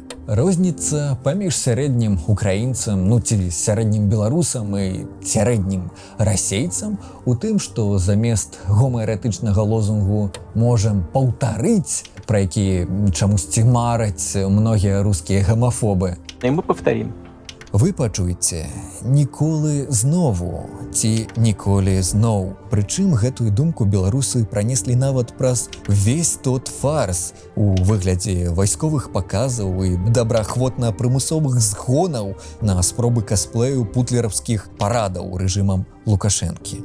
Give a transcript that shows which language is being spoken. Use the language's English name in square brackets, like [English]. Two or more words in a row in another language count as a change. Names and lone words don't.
[Belarusian] Розніца паміж сярэднім украінцам, ці сярэднім беларусам і сярэднім расейцам у тым, што замест гомаэратычнага лозунгу «можам паўтарыць», пра які чамусьці мараць многія рускія гамафобы, [Russian] И мы повторим. [Belarusian] вы пачуеце [Ukrainian] «ніколі знову» [Belarusian] ці «ніколі зноў». Прычым гэтую думку беларусы пранеслі нават праз [Russian] весь тот [Belarusian] фарс у выглядзе вайсковых паказаў і добраахвотна-прымусовых згонаў на спробы касплею путлераўскіх парадаў рэжымам Лукашэнкі.